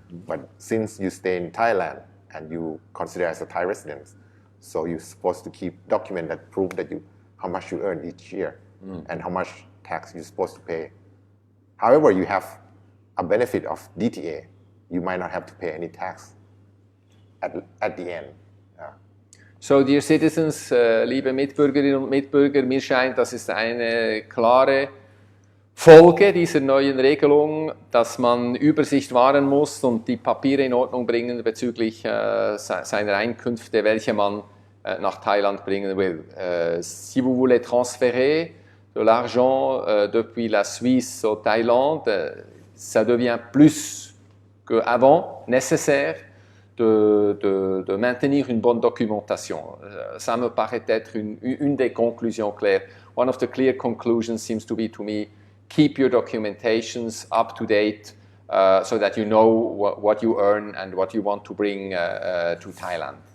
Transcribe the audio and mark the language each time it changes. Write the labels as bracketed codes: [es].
[en] But since you stay in Thailand and you consider as a Thai resident, so you're supposed to keep document that prove that how much you earn each year and how much tax you're supposed to pay. However, you have a benefit of DTA. You might not have to pay any tax at the end. So, dear citizens, [de] liebe Mitbürgerinnen und Mitbürger, mir scheint, das ist eine klare Folge dieser neuen Regelung, dass man Übersicht wahren muss und die Papiere in Ordnung bringen bezüglich seiner Einkünfte, welche man nach Thailand bringen will. [fr] Si vous voulez transférer de l'argent depuis la Suisse au Thaïlande, ça devient plus qu'avant nécessaire de maintenir une bonne documentation. Ça me paraît être une des conclusions claires. [en] One of the clear conclusions seems to be to me, keep your documentations up to date so that you know what you earn and what you want to bring to Thailand.